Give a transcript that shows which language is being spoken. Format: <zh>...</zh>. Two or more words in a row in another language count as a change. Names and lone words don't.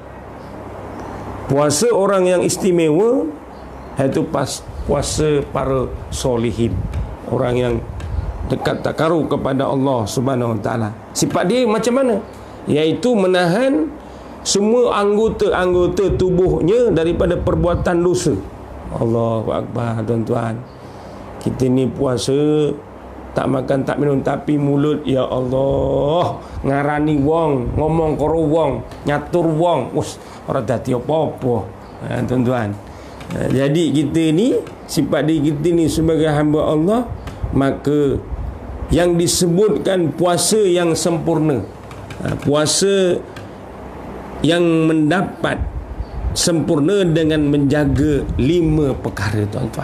<ms>Puasa orang yang istimewa iaitu puasa para solihin, orang yang dekat takarub kepada Allah</ms> <ar>سبحانه وتعالى.</ar> <ms>Sifat dia macam mana? Iaitu menahan semua anggota-anggota tubuhnya daripada perbuatan dosa.</ms> <ar>الله أكبر,</ar> <ms>tuan-tuan. Kita ni puasa tak makan, tak minum, tapi mulut,</ms> <ar>يا الله,</ar> <jv>ngarani wong, ngomong karo wong, nyatur wong,</jv> <ms>orang dati apa-apa, tuan-tuan. Jadi kita ni, sifat diri kita ni sebagai hamba Allah, maka yang disebutkan puasa yang sempurna, puasa yang mendapat sempurna dengan menjaga 5 perkara, tuan-tuan.</ms>